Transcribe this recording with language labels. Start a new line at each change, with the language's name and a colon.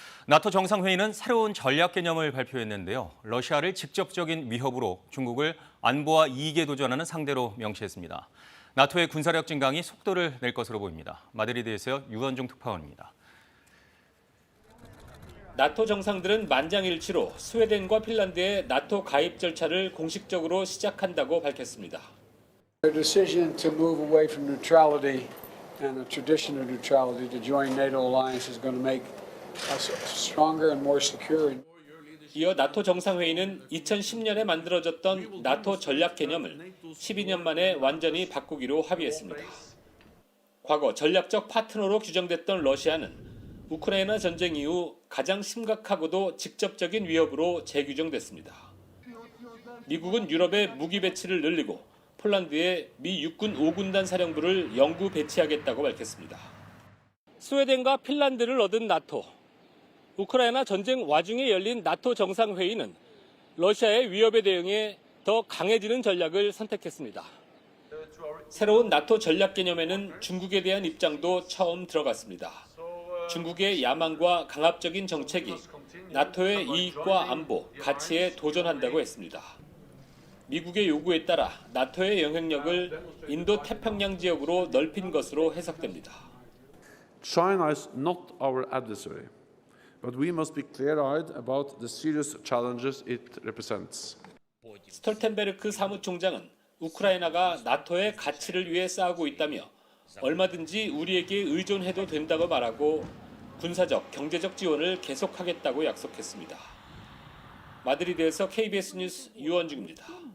Korean: 나토 정상회의는 새로운 전략 개념을 발표했는데요. 러시아를 직접적인 위협으로 중국을 안보와 이익에 도전하는 상대로 명시했습니다. 나토의 군사력 증강이 속도를 낼 것으로 보입니다. 마드리드에서 유원중 특파원입니다. 나토 정상들은 만장일치로 스웨덴과 핀란드의 나토 가입 절차를 공식적으로 시작한다고 밝혔습니다.
English: The decision to move away from neutrality and the tradition of neutrality to join NATO alliance is going to make us stronger and more secure.
Korean: 이어 나토 정상회의는 2010년에 만들어졌던 나토 전략 개념을 12년 만에 완전히 바꾸기로 합의했습니다. 과거 전략적 파트너로 규정됐던 러시아는 우크라이나 전쟁 이후 가장 심각하고도 직접적인 위협으로 재규정됐습니다. 미국은 유럽의 무기 배치를 늘리고 폴란드에 미 육군 5군단 사령부를 영구 배치하겠다고 밝혔습니다. 스웨덴과 핀란드를 얻은 나토. 우크라이나 전쟁 와중에 열린 나토 정상회의는 러시아의 위협에 대응해 더 강해지는 전략을 선택했습니다. 새로운 나토 전략 개념에는 중국에 대한 입장도 처음 들어갔습니다. 중국의 야망과 강압적인 정책이 나토의 이익과 안보, 가치에 도전한다고 했습니다. 미국의 요구에 따라 나토의 영향력을 인도 태평양 지역으로 넓힌 것으로 해석됩니다.
English: China is not our adversary, but we must be clear-eyed about the serious challenges it represents.
Korean: 스톨텐베르크 사무총장은 우크라이나가 나토의 가치를 위해 싸우고 있다며 얼마든지 우리에게 의존해도 된다고 말하고 군사적, 경제적 지원을 계속하겠다고 약속했습니다. 마드리드에서 KBS 뉴스 유원중입니다.